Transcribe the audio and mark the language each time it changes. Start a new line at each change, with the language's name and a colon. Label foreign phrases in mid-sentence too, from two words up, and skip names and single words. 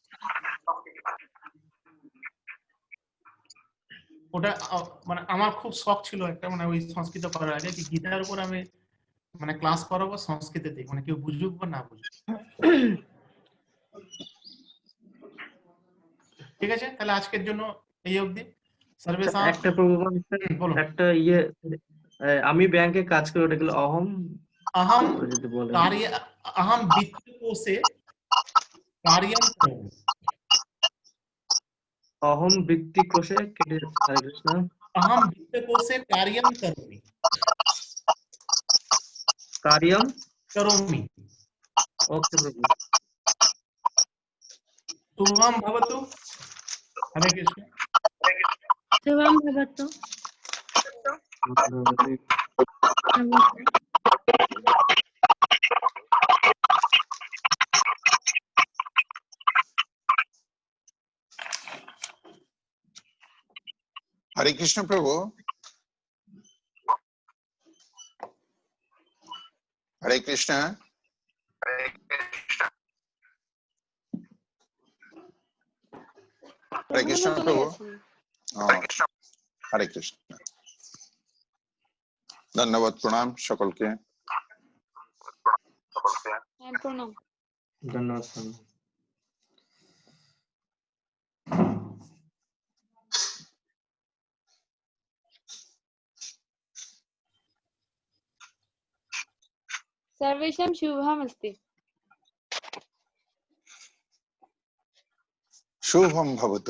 Bangla: ওটা মানে আমার খুব শখ ছিল একটা, মানে ওই সংস্কৃত করার আগে কি গীতার উপর আমি মানে ক্লাস করাবো সংস্কৃতেতে, মানে কেউ বুঝুক বা না বুঝুক। ঠিক আছে, তাহলে আজকের জন্য এই অবধি।
Sanskrit: সর্বেশাম।
Bangla: একটা প্রভু বলুন। একটা আমি ব্যাংকে কাজ করি, ওটা গেলে অহম,
Sanskrit: अहम
Bangla: যদি বলেন।
Sanskrit: कार्य अहम वित्तकोशे कार्यं करोमि। অহম বৃত্তি কোষে কেটে, হরে কৃষ্ণ। अहम वित्तकोशे कार्यं करोमि। কার্যম करोमि।
Bangla: ওকে প্রভু।
Sanskrit: शुभम भवतु। हरे कृष्ण। शुभम भवतु।
Bangla: হরে কৃষ্ণ প্রভু। হরে কৃষ্ণ। হরে কৃষ্ণ প্রভু। হরে কৃষ্ণ। ধন্যবাদ, প্রণাম সকলকে। হ্যাঁ, প্রণাম। ধন্যবাদ প্রভু।
Sanskrit: सर्वेषां शुभमस्ति। শুভম ভবতু।